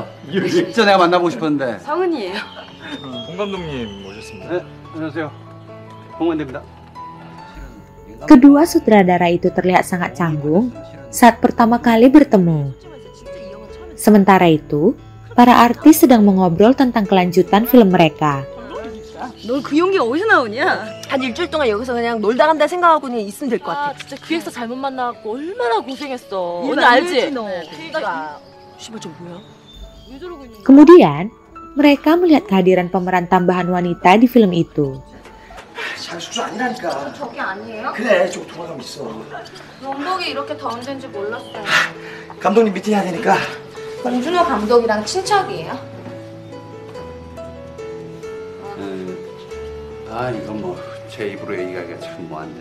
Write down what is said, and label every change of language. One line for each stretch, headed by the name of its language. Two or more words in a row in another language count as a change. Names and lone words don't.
Korean: 진짜 내가 만나보고 싶었는데. 성은이에요. 봉 감독님 모셨습니다. 네, 안녕하세요. 봉만대입니다.
Indonesian: Kedua sutradara itu terlihat sangat canggung saat pertama kali bertemu. Sementara itu, para artis sedang mengobrol tentang kelanjutan film mereka.
Korean: 넌 그 용기 어디서 나오냐? 한 일주일 동안 여기서 그냥 놀다 간다 생각하고 그냥 있으면 될 것 같아. 진짜 기획사 잘못 만나갖고 얼마나 고생했어. 얘는 오늘 알지? 너. 그러니까. 씨발 저 뭐야? 왜 저러고 있는 거야?
Indonesian: Kemudian, mereka melihat kehadiran pemeran tambahan wanita di film itu.
Korean: 잘 숙소 아니라니까. 저기 아니에요? 그래 저기 돌아가면 있어. 원복이 이렇게 더운 데인지 몰랐어요. 감독님 미팅해야 되니까. 봉준호 감독이랑 친척이에요? 이건 뭐 제 입으로 얘기하기가 참 뭐한데.